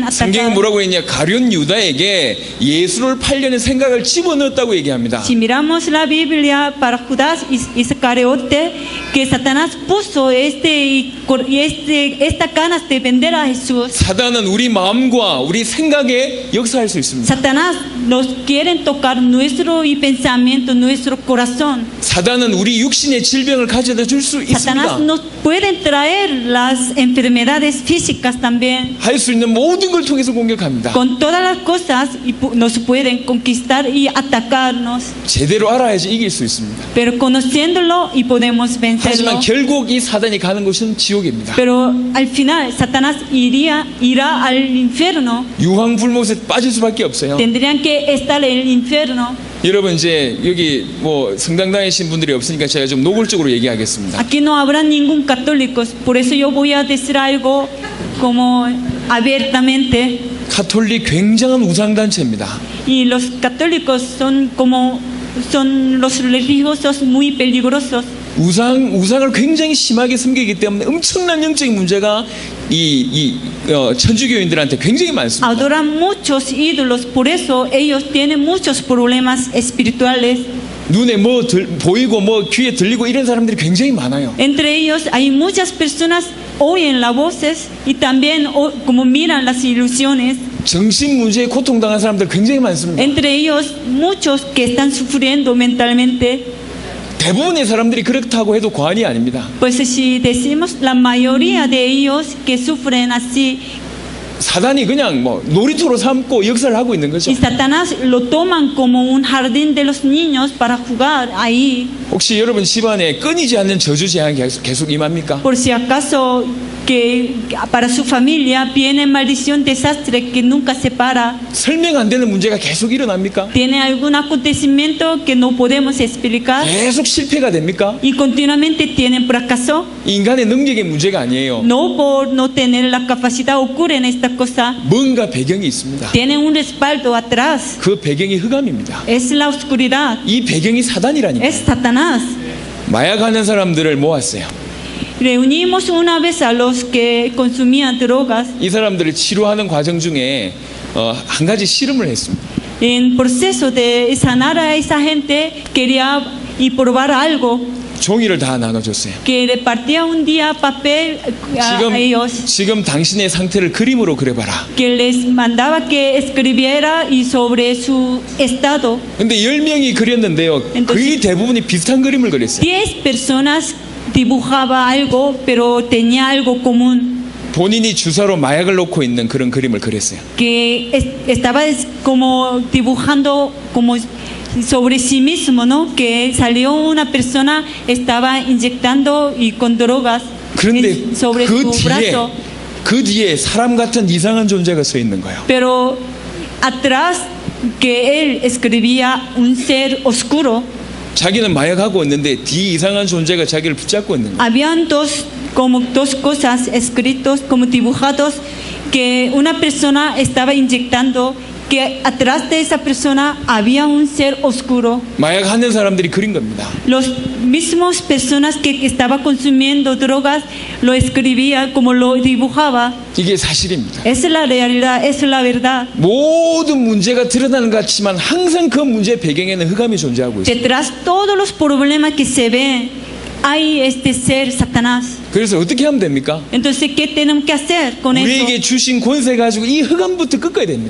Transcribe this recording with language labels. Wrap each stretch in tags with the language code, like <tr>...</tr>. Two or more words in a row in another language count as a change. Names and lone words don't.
<ko>성경이</ko> <es>atacar.</es> <ko>뭐라고 했냐? 가룟 유다에게 예수를 팔려는 생각을 집어넣었다고 얘기합니다.</ko> <es>Si miramos la Biblia para Judas Iscariote, que Satanás puso esta ganas de vender a Jesús.</es> <ko>사단은 우리 마음과 우리 생각에 역사할 수 있습니다.</ko> <es>Satanás nos quiere tocar nuestro pensamiento, nuestro corazón.</es> <ko>사단은 우리 육신의 질병을 가져다 줄 수</ko> <es>Satanás</es> <ko>있습니다.</ko> <es>nos puede traer las enfermedades físicas también.</es> <ko>할 수 있는 모든 걸 통해서 공격합니다.</ko> <es>Con todas las cosas nos pueden conquistar y atacarnos.</es> <ko>제대로 알아야지 이길 수 있습니다.</ko> <es>Pero conociéndolo y podemos vencerlo.</es> <ko>하지만 결국 이 사단이 가는 곳은 지옥입니다.</ko> <es>Pero al final Satanás irá al infierno.</es> <ko>유황불못에 빠질 수밖에 없어요.</ko> <es>Tendrían que estar en el infierno.</es> <ko>여러분 이제 여기 뭐 성당 다니신 분들이 없으니까 제가 좀 노골적으로 얘기하겠습니다.</ko> <es>Aquí no habrá ningún católico, por eso yo voy a decir algo como abiertamente.</es> <ko>카톨릭 굉장한 우상단체입니다.</ko> <es>Y los católicos son los religiosos muy peligrosos.</es> <ko>우상을 굉장히 심하게 섬기기 때문에 엄청난 영적인 문제가 천주교인들한테 굉장히 많습니다.</ko> <es>Adoran muchos ídolos, por eso ellos tienen muchos problemas espirituales.</es> <ko>눈에 뭐 보이고 뭐 귀에 들리고 이런 사람들이 굉장히 많아요.</ko> <es>Entre ellos hay muchas personas oyen las voces y también como miran las ilusiones.</es> <ko>정신 문제에 고통당한 사람들 굉장히 많습니다.</ko> <es>Entre ellos muchos que están sufriendo mentalmente.</es> <ko>대부분의 사람들이 그렇다고 해도 과언이 아닙니다.</ko> <es>Pues si decimos la mayoría de ellos que sufren así,</es> <ko>사단이 그냥 뭐 놀이터로 삼고 역사를 하고 있는 거죠.</ko> <es>y Satanás lo toman como un jardín de los niños para jugar ahí.</es> <ko>혹시 여러분 집안에 끊이지 않는 저주 재앙이 계속 임합니까?</ko> <es>Por si acaso que para su familia viene maldición, desastre que nunca se para.</es> <ko>설명 안 되는 문제가 계속 일어납니까?</ko> <es>Tiene algún acontecimiento que no podemos explicar</es> <ko>계속 실패가 됩니까?</ko> <es>y continuamente tienen fracaso.</es> <ko>인간의 능력의 문제가 아니에요.</ko> <es>No por no tener la capacidad ocurren esta cosa.</es> <ko>뭔가 배경이 있습니다.</ko> <es>Tienen un respaldo atrás.</es> <ko>그 배경이 흑암입니다.</ko> <es>Es la oscuridad.</es> <ko>이 배경이 사단이라니까.</ko> <es>Es Satanás.</es> <ko>마약하는 사람들을 모았어요.</ko> <es>Reunimos una vez a los que consumían drogas.</es> <ko>이 사람들을 치료하는 과정 중에 한 가지 실험을 했습니다.</ko> <es>En proceso de sanar a esa gente quería y probar algo.</es> <ko>종이를 다 나눠줬어요.</ko> <es>Que repartía un día papel a ellos.</es> <ko>지금 당신의 상태를 그림으로 그려봐라.</ko> <es>Que les mandaba que escribiera y sobre su estado.</es> <ko>근데 10명이 그렸는데요. 거의 대부분이 비슷한 그림을 그렸어요.</ko> <es>10 personas dibujaba algo, pero tenía algo común.</es> <ko>본인이 주사로 마약을 놓고 있는 그런 그림을 그렸어요.</ko> <es>Que estaba como dibujando como sobre sí mismo, ¿no? Que salió una persona estaba inyectando y con drogas</es> <ko>그런데</ko> <es>sobre su brazo.</es> <ko>그 뒤에 사람 같은 이상한 존재가 서 있는 거예요.</ko> <es>Pero atrás que él escribía un ser oscuro.</es> <ko>자기는 마약하고 있는데 뒤 이상한 존재가 자기를 붙잡고 있는 거예요.</ko> <es>Habían dos cosas escritos como dibujados que una persona estaba inyectando, que atrás de esa persona había un ser oscuro.</es> <ko>마약하는 사람들이 그린 겁니다.</ko> <es>Los mismos personas que estaba consumiendo drogas lo escribía como lo dibujaba.</es> <ko>이게 사실입니다.</ko> <es>Esa es la realidad, esa es la verdad.</es> <ko>모든 문제가 드러나는 것 같지만 항상 그 문제의 배경에는 흑암이 존재하고 있어요.</ko> <es>Detrás todos los problemas que se ven hay este ser Satanás.</es> <ko>그래서 어떻게 하면 됩니까?</ko> <es>Entonces, ¿qué tenemos que hacer con eso?</es> <ko>우리에게 주신 권세 가지고 이 흑암부터 꺾어야 됩니다.</ko>